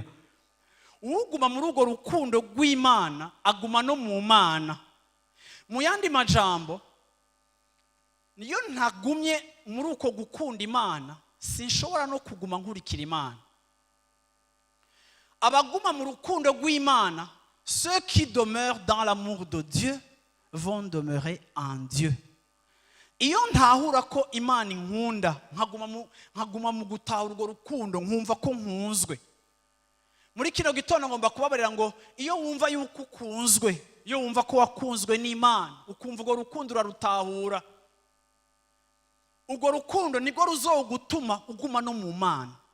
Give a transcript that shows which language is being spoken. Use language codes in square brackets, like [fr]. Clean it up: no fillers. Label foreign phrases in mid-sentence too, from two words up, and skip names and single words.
[rn] Uguma muri urwo rukundo rw'Imana aguma no mu Mana. Mu yandi majambo, niyo ntagumye muri uko gukunda Imana, sinshobora no kuguma nkurikira Imana. Abaguma mu rukundo rw'Imana, [fr] ceux qui demeurent dans l'amour de Dieu vont demeurer en Dieu. [rn] Iyo ntahura ko Imana inkunda, nkaguma mu gutahura urwo rukundo, nkumva ko nkunzwe. Muri kino gitondo ngomba kubabarira ngo iyo wumva yuko ukunzwe, iyo wumva ko wakunzwe n'Imana, ukumva urwo rukundo urarutahura, urwo rukundo nirwo ruzogutuma uguma no mu Mana.